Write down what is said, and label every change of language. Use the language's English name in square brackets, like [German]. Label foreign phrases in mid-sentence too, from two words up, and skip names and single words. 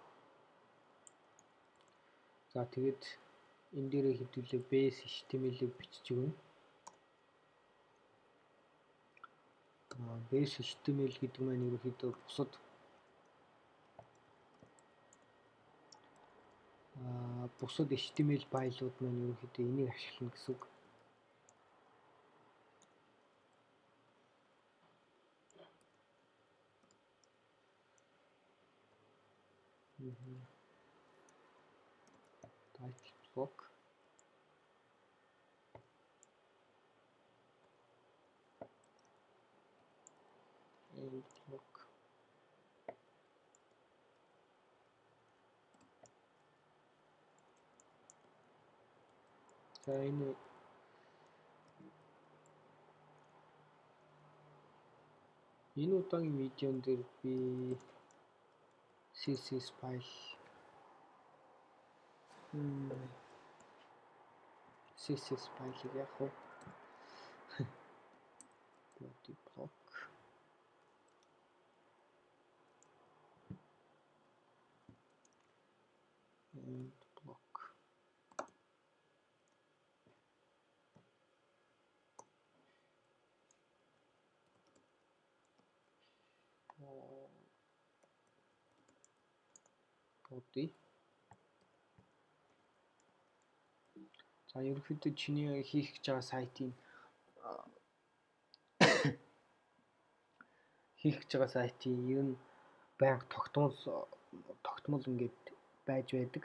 [Mongolian] За тэгээд энэ дээрээ хэдүүлээ base HTML-ийг бичиж өгнө. Base HTML гэдэг маань ерөнхийдөө бусад HTML файлууд маань ерөнхийдөө энийг ашиглана гэсэн үг. [English] Title block end block [Mongolian] за энэ удаагийн видеон дээр би CSS файл CSS файлыг яг хөө [English] body block end block body. [Mongolian] За ерөнхийдөө чиний хийх гэж байгаа сайтын ер нь байнга тогтмол ингээд байж байдаг.